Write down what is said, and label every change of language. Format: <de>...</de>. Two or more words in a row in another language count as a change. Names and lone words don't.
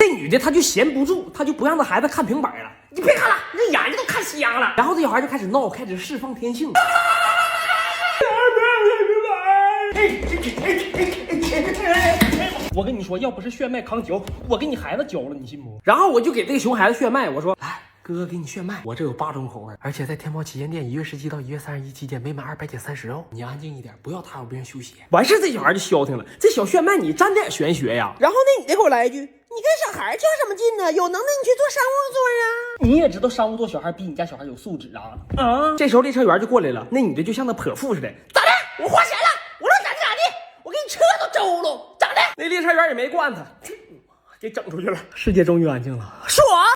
<zh>這女的她就閒不住，她就不讓她孩子看平板了。你別看了，你這眼睛都看瞎了。然後這小孩就開始鬧，開始釋放天性。我跟你說，要不是炫邁扛嚼，我給你孩子嚼了，你信不？然後我就給這個熊孩子炫邁，我說來，哥哥給你炫邁，我這有8種口味，而且在天貓旗艦店1月17到1月31期間，每滿200減30哦。你安靜一點，不要打擾別人休息。完事這小孩就消停了，這小炫邁你沾點玄學呀。然後那女的給我來一句，你跟小孩較什麼勁呢？有能耐你去做商務座啊。你也知道商務座小孩比你家小孩有素質啊。這時候列車員就過來了，那女的就像那潑婦似的，咋的？我花錢了，我能咋地咋地，我給你車都周了，咋的？那列車員也沒慣他，給整出去了。世界終於安靜了，是我。</zh>